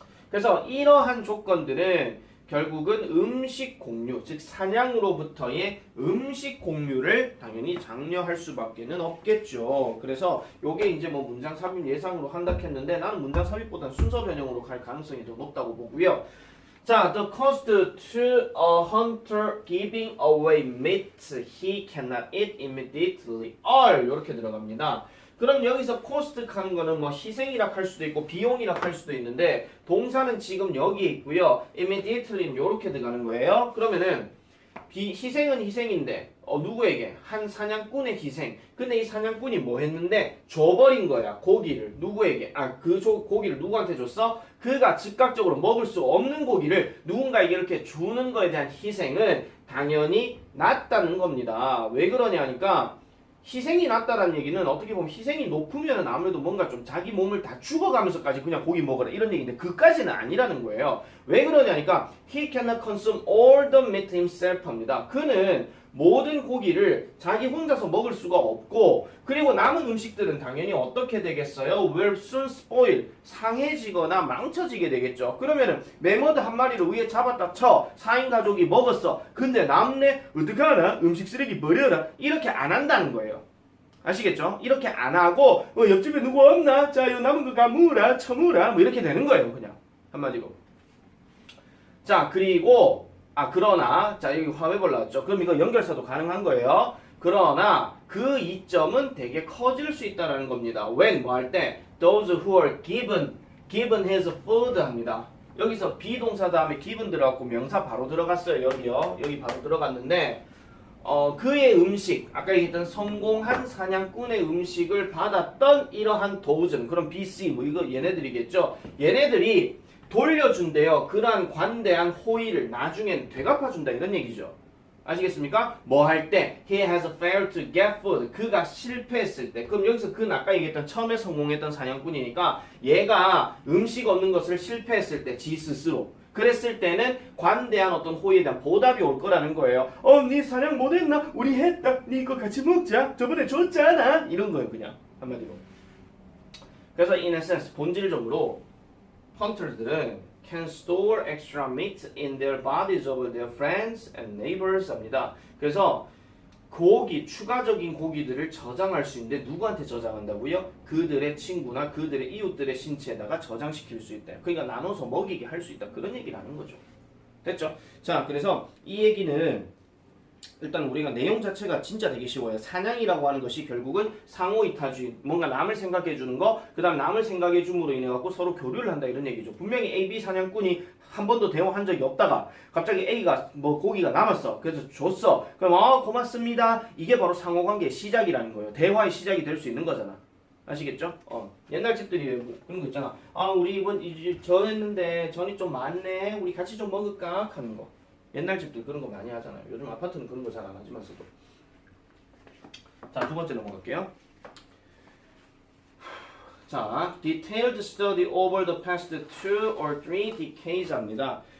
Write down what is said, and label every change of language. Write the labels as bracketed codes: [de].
[ko] 그래서 이러한 조건들은 결국은 음식 공유, 즉 사냥으로부터의 음식 공유를 당연히 장려할 수밖에는 없겠죠. 그래서 요게 이제 뭐 문장 삽입 예상으로 한다 했는데 나는 문장 삽입보다 순서 변형으로 갈 가능성이 더 높다고 보고요. [en] 자, the cost to a hunter giving away meat he cannot eat immediately all [ko] 이렇게 들어갑니다. 그럼 여기서 cost 하는 거는 뭐 희생이라 할 수도 있고 비용이라 할 수도 있는데 동사는 지금 여기 있고요. immediately는 이렇게 들어가는 거예요. 그러면은 희생은 희생인데 누구에게? 한 사냥꾼의 희생. 근데 이 사냥꾼이 뭐 했는데 줘버린 거야. 고기를 누구에게? 고기를 누구한테 줬어? 그가 즉각적으로 먹을 수 없는 고기를 누군가에게 이렇게 주는 거에 대한 희생은 당연히 낮다는 겁니다. 왜 그러냐 하니까 희생이 낮다라는 얘기는 어떻게 보면 희생이 높으면 아무래도 뭔가 좀 자기 몸을 다 죽어가면서까지 그냥 고기 먹어라 이런 얘기인데 그까지는 아니라는 거예요. 왜 그러냐니까 [en] he cannot consume all the meat himself 합니다. [ko] 그는 모든 고기를 자기 혼자서 먹을 수가 없고 그리고 남은 음식들은 당연히 어떻게 되겠어요? [en] will soon spoil [ko] 상해지거나 망쳐지게 되겠죠. 그러면은 매머드 한 마리를 위에 잡았다 쳐 4인 가족이 먹었어. 근데 남네 어떡하나? 음식 쓰레기 버려라. 이렇게 안 한다는 거예요. 아시겠죠? 이렇게 안 하고 옆집에 누구 없나? 자, 요 남은 거 가무라 처무라 뭐 이렇게 되는 거예요. 그냥 한마디로. 자, 그리고 그러나 자 여기 화웨벌 나왔죠. 그럼 이거 연결사도 가능한 거예요. 그러나 그 이점은 되게 커질 수 있다는 겁니다. [en] when [ko] 뭐 할 때 [en] those who are given his food 합니다. [ko] 여기서 비동사 다음에 given 들어갔고 명사 바로 들어갔어요. 여기요. 여기 바로 들어갔는데 그의 음식 아까 얘기했던 성공한 사냥꾼의 음식을 받았던 이러한 those 그럼 BC 뭐 이거 얘네들이겠죠. 얘네들이 돌려준대요. 그러한 관대한 호의를 나중엔 되갚아준다 이런 얘기죠. 아시겠습니까? 뭐 할 때 [en] he has failed to get food [ko] 그가 실패했을 때 그럼 여기서 그는 아까 얘기했던 처음에 성공했던 사냥꾼이니까 얘가 음식 얻는 것을 실패했을 때 지 스스로 그랬을 때는 관대한 어떤 호의에 대한 보답이 올 거라는 거예요. 니 사냥 못했나? 우리 했다. 니 이거 같이 먹자. 저번에 줬잖아. 이런 거예요 그냥 한마디로. [en] 그래서 in essence 본질적으로 hunter들은 can store extra meat in their bodies of their friends and neighbors 합니다. [ko] 그래서 고기, 추가적인 고기들을 저장할 수 있는데 누구한테 저장한다고요? 그들의 친구나 그들의 이웃들의 신체에다가 저장시킬 수 있다. 그러니까 나눠서 먹이게 할 수 있다. 그런 얘기를 하는 거죠. 됐죠? 자, 그래서 이 얘기는 일단 우리가 내용 자체가 진짜 되게 쉬워요. 사냥이라고 하는 것이 결국은 상호이타주의, 뭔가 남을 생각해 주는 거, 그 다음 남을 생각해 줌으로 인해 갖고 서로 교류를 한다 이런 얘기죠. 분명히 A, B 사냥꾼이 한 번도 대화한 적이 없다가 갑자기 A가 뭐 고기가 남았어. 그래서 줬어. 그럼 고맙습니다. 이게 바로 상호관계의 시작이라는 거예요. 대화의 시작이 될 수 있는 거잖아. 아시겠죠? 옛날 집들이 그런 거 있잖아. 우리 이번 이제 전 했는데 전이 좀 많네. 우리 같이 좀 먹을까? 하는 거. 옛날 집들 그런 거 많이 하잖아요. 요즘 아파트는 그런 거 잘 안 하지만서도. 자, 두 번째 넘어갈게요. [en] 자, detailed study over the past 2 or 3 decades 합니다.